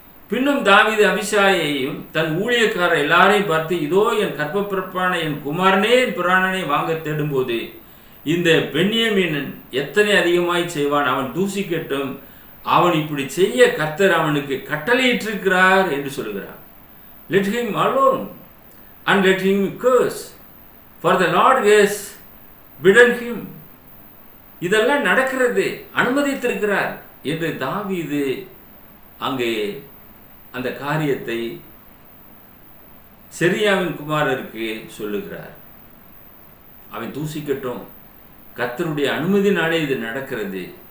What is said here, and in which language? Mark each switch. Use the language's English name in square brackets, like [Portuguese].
[Tamil] பின்னும் தாவீது அபிஷாயையும் தன் ஊழியக்காரர் எல்லாரையும் பார்த்து, இதோ என் கர்ப்பப்பிறப்பான என் குமாரனே என் பிராணனை வாங்க தேடும்போது இந்த பென்யமீன் எத்தனை அதிகமாய் செய்வான், அவன் தூசிக்கட்டும், அவன் இப்படி செய்ய கர்த்தர் அவனுக்கு கட்டளையிட்டிருக்கிறார் என்று சொல்கிறார். [English] Let him alone and let him curse, for the Lord has bidden him. [Tamil] இதெல்லாம் நடக்கிறது, அனுமதித்திருக்கிறார் என்று தாவீது அங்கே அந்த காரியத்தை செரியாவின் குமாரருக்கு சொல்லுகிறார். அவன் தூசிக்கட்டும், கர்த்தருடைய அனுமதினாலே இது நடக்கிறது.